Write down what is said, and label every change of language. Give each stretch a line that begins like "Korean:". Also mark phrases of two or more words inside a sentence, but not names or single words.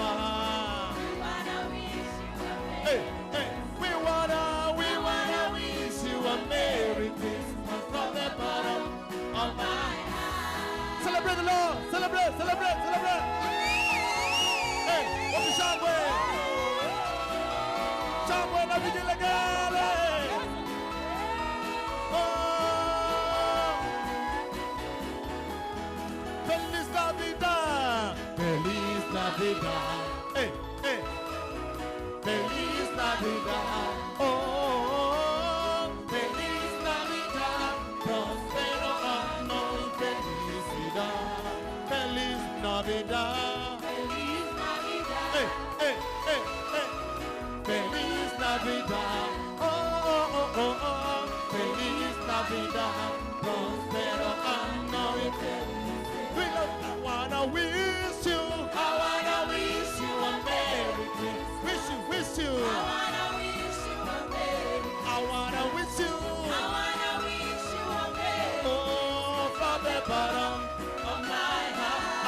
English: Hey, hey, we wanna wish you a Merry Christmas from the bottom of my heart. Celebrate the Lord! Celebrate, celebrate, celebrate! Hey, what is Shangwe?
Swahili: Shangwe na vigelegele!
English: Oh!
Spanish: Feliz Navidad! Feliz Navidad! Hey, hey! Feliz Navidad, oh, Feliz Navidad, próspero año y felicidad. Feliz Navidad, Feliz Navidad, Feliz Navidad, oh, Feliz Navidad, próspero año y felicidad.
English: I wanna wish you a Merry Christmas. Wish you. I wanna wish you a Merry. I wanna wish you. I wanna wish you a Merry. Oh, from the bottom of my heart.